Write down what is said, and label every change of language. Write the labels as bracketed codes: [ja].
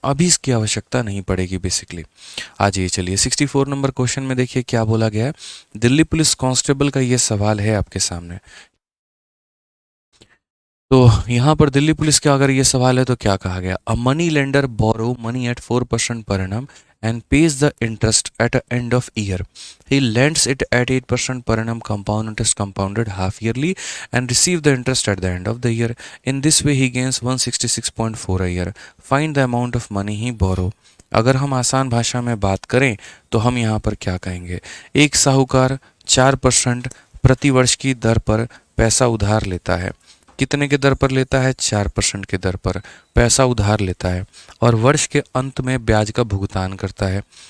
[hi] अभी इसकी आवश्यकता नहीं पड़ेगी बेसिकली। आ जाइए, चलिए 64 नंबर क्वेश्चन में देखिए क्या बोला गया है। दिल्ली पुलिस कांस्टेबल का ये सवाल है आपके सामने। तो यहाँ पर दिल्ली पुलिस का अगर ये सवाल है तो क्या कहा गया, [en] A money lender borrow money at 4% per annum and pays the interest at the end of year. He lends it at 8% per annum compound interest compounded half yearly and receive the interest at the end of the year. In this way he gains 166.4 a year. Find the amount of money he borrow. [hi] अगर हम आसान भाषा में बात करें तो हम यहाँ पर क्या कहेंगे, एक साहूकार 4% प्रति वर्ष की दर पर पैसा उधार लेता है। कितने के दर पर लेता है, 4% के दर पर पैसा उधार लेता है और वर्ष के अंत में ब्याज का भुगतान करता है।